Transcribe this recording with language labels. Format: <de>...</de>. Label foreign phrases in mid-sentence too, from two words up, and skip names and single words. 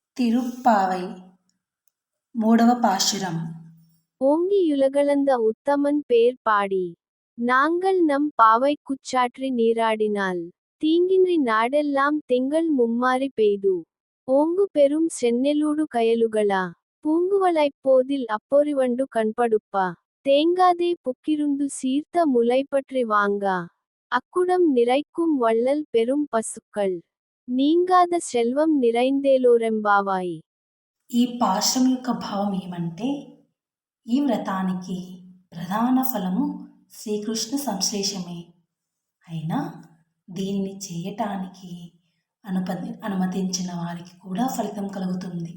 <te>తిరుప్పావై మూడవ పాశురం.</te> <ta>ஓங்கி யுலகளந்த உத்தமன் பேர் பாடி நாங்கள் நம் பாவை குச்சாற்றி நீராடினால் தீங்கின்றி நாடெல்லாம் திங்கள் மும்மாரி பெய்து ஓங்கு பெரும் சென்னெலூடு கயலுகளா பூங்குவளைப் போதில் அப்பொறிவண்டு கண்படுப்பா தேங்காதே புக்கிருந்து சீர்த்த முலைப்பற்றி வாங்கா அக்குடம் நிறைக்கும் வள்ளல் பெரும் பசுக்கள் நீங்காத செல்வம் நிறைந்தேலோரெம்பாவாய்.</ta> <te>ఈ పాశురం యొక్క భావం ఏమంటే, ఈ వ్రతానికి ప్రధాన ఫలము శ్రీకృష్ణ సంశ్లేషమే. అయినా దీన్ని చేయటానికి అనుమతించిన వారికి కూడా ఫలితం కలుగుతుంది.</te>